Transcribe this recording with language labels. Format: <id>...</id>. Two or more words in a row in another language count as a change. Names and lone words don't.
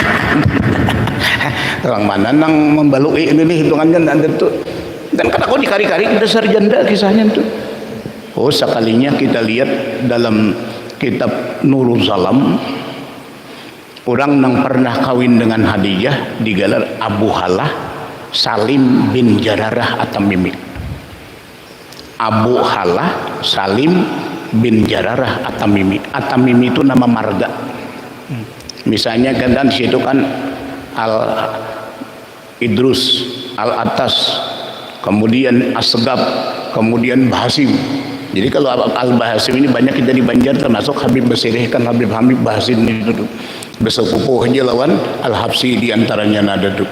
<bjn>Orang mana nang membalui ini hitungannya ada tuh. Dan kan aku dikari-kari dasar janda kisahnya tuh. Oh sekalinya kita lihat dalam kitab Nurul Salam, orang nang pernah kawin dengan Khadijah digelar Abu Halah Salim bin Jararah At-Tamimi. Abu Halah Salim bin Jararah At-Tamimi. At-Tamimi itu nama marga. Misalnya kan di situ kan Al Idrus, Al Atas, kemudian Asgab, kemudian Bahasim. Jadi kalau Al-Bahasim ini banyak kita di Banjar, termasuk Habib Basirih kan Habib Bahasim itu bersepupuh aja lawan Al-Habsi diantaranya ada tuh.</bjn>